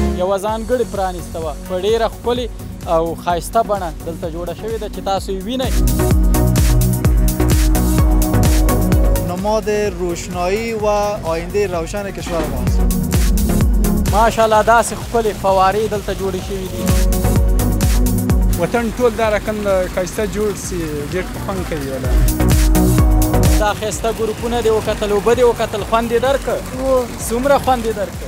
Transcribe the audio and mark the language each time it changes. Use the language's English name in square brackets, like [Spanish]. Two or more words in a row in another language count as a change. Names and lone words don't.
[Pashto] یوه ځانګړې پرانیسته وه په ډېره ښکلې او ښایسته بڼه دلته جوړه شوې ده چې تاسو یې وینئ. [Persian] نماد روشنایی و آینده روشن کشور ماست. [Pashto] ماشاءالله داسې ښکلې فوارې دلته جوړې شوي دي. وطن ټول دا رقم ښایسته جوړ سي ډېر خوند کوي. ولا دا ښایسته ګروپونه دې وکتل، اوبه دې وکتل، خوند یې درکړ؟ څومره خوند یې درکړ؟